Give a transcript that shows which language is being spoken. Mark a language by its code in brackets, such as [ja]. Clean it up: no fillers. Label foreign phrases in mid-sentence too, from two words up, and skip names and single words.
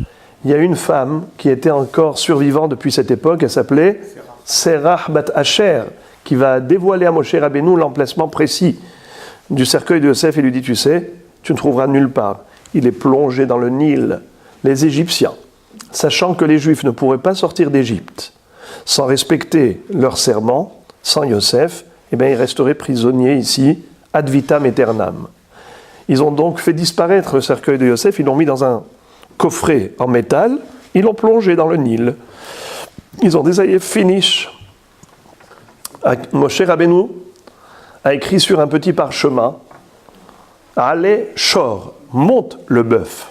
[fr] Il y a une femme qui était encore survivante depuis cette époque, elle s'appelait Serah Bat Asher, qui va dévoiler à Moshe Rabbeinu l'emplacement précis du cercueil de Yosef et lui dit, tu sais, tu ne trouveras nulle part. il est plongé dans le Nil, les Égyptiens, sachant que les Juifs ne pourraient pas sortir d'Égypte sans respecter leur serment, sans Yosef, eh bien, ils resteraient prisonniers ici, [la] ad vitam aeternam. [fr] Ils ont donc fait disparaître le cercueil de Yosef, ils l'ont mis dans un coffret en métal, ils l'ont plongé dans le Nil. Ils ont détaillé finish. Moshe Rabbeinu a écrit sur un petit parchemin Allez, Shor, monte le bœuf.